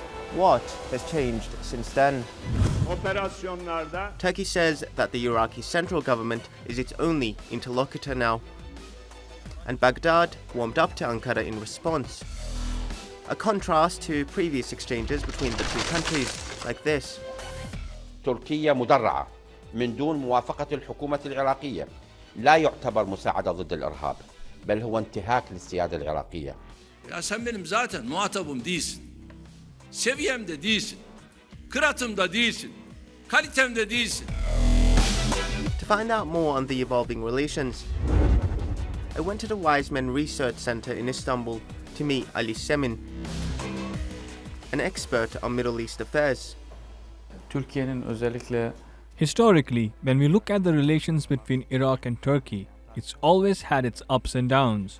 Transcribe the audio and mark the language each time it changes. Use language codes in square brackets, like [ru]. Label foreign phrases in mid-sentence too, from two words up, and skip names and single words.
[en] What has changed since then? Turkey says that the Iraqi central government is its only interlocutor now. And Baghdad warmed up to Ankara in response. A contrast to previous exchanges between the two countries, like this. [ar] تركيا مدرعة من دون موافقة الحكومة العراقية لا يعتبر مساعدة ضد الإرهاب بل هو انتهاك للسيادة العراقية. [tr] Ya sen benim zaten muhatabım değilsin. Seviyemde değilsin. Kıratımda değilsin. Kalitemde değilsin. [en] To find out more on the evolving relations, I went to the Wise Men Research Center in Istanbul to meet Ali Semin, an expert on Middle East affairs. Historically, when we look at the relations between Iraq and Turkey, it's always had its ups and downs.